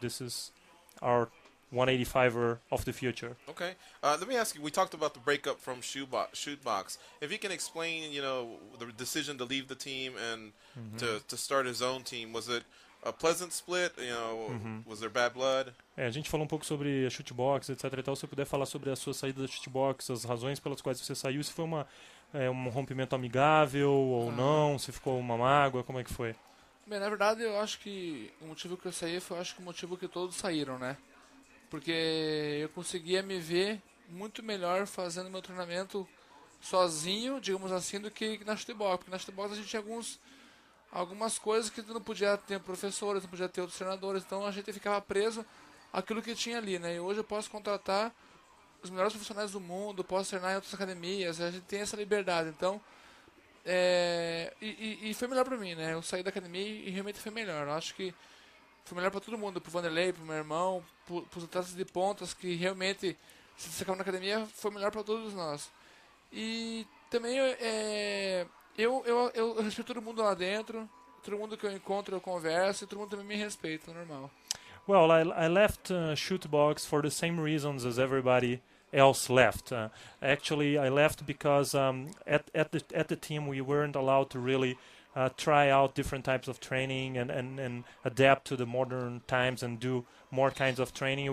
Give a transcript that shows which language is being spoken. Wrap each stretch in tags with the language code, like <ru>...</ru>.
<en>This is our 185er of the future. Okay. Let me ask you, we talked about the breakup from Shootbox. If you can explain, you know, the decision to leave the team and to start his own team, was it a pleasant split? You know, was there bad blood?</en> <pt>A gente falou um pouco sobre a shootbox, etc. e tal. Se você puder falar sobre a sua saída da shootbox, as razões pelas quais você saiu, se foi um rompimento amigável ou não, se ficou uma mágoa, como é que foi? Bem, na verdade, eu acho que o motivo que eu saí foi, acho que o motivo que todos saíram, né? Porque eu conseguia me ver muito melhor fazendo meu treinamento sozinho, digamos assim, do que na shootbox. Porque na shootbox a gente tinha algumas coisas que não podia ter professores, não podia ter outros treinadores, então a gente ficava preso àquilo que tinha ali, né? E hoje eu posso contratar os melhores profissionais do mundo, posso treinar em outras academias, a gente tem essa liberdade, então e foi melhor pra mim, né? Eu saí da academia e realmente foi melhor. Eu acho que foi melhor pra todo mundo, pro Vanderlei, pro meu irmão, pros atletas de pontas, que realmente se destacaram na academia, foi melhor pra todos nós. E também eu respeito todo mundo lá dentro, todo mundo que eu encontro eu converso, e todo mundo também me respeita, normal.</pt> <en>Well, I left Shootbox for the same reasons as everybody else left. Actually, I left because at the team we weren't allowed to really try out different types of training and adapt to the modern times and do more kinds of training.</en>